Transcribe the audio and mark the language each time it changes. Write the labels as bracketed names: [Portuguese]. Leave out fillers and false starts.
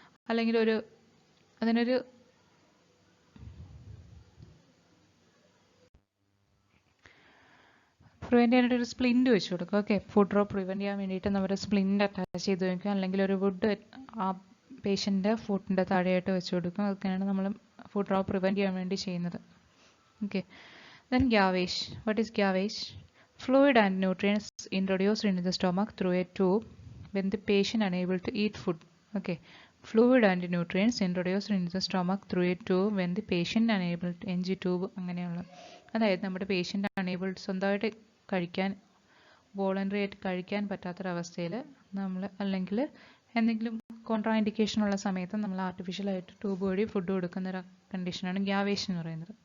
[Malayalam] അല്ലെങ്കിൽ അതിനൊരു പ്രിവെൻറ്റ് ചെയ്യാനായിട്ട് ഒരു സ്പ്ലിൻറ്റ് വെച്ച് കൊടുക്കും. ഓക്കെ, ഫുഡ് ഡ്രോപ്പ് പ്രിവെൻറ്റ് ചെയ്യാൻ വേണ്ടിയിട്ട് നമ്മുടെ സ്പ്ലിൻറ്റ് അറ്റാച്ച് ചെയ്ത് വയ്ക്കും. അല്ലെങ്കിൽ ഒരു വുഡ് ആ പേഷ്യൻ്റെ ഫുഡിൻ്റെ താഴെയായിട്ട് വെച്ച് കൊടുക്കും. അതൊക്കെയാണ് നമ്മൾ ഫുഡ് ഡ്രോപ്പ് പ്രിവെൻറ്റ് ചെയ്യാൻ വേണ്ടി ചെയ്യുന്നത്. [English] Okay, then gavage. What is gavage? Fluid and nutrients introduced into the stomach through a tube when the patient unable to eat food. Okay, fluid and nutrients introduced into the stomach through a tube when the patient unable to [Malayalam] NG tube അങ്ങനെയുള്ള, അതായത് നമ്മുടെ patient unable സ്വന്തമായിട്ട് കഴിക്കാൻ voluntary ആയിട്ട് കഴിക്കാൻ പറ്റാത്തൊരവസ്ഥയിൽ നമ്മൾ അല്ലെങ്കിൽ എന്തെങ്കിലും കോൺട്രാ ഇൻഡിക്കേഷൻ ഉള്ള സമയത്ത് നമ്മൾ ആർട്ടിഫിഷ്യലായിട്ട് ട്യൂബ് വഴി ഫുഡ് കൊടുക്കുന്ന ഒരു കണ്ടീഷനാണ് ഗ്യാവേജ് എന്ന് പറയുന്നത്.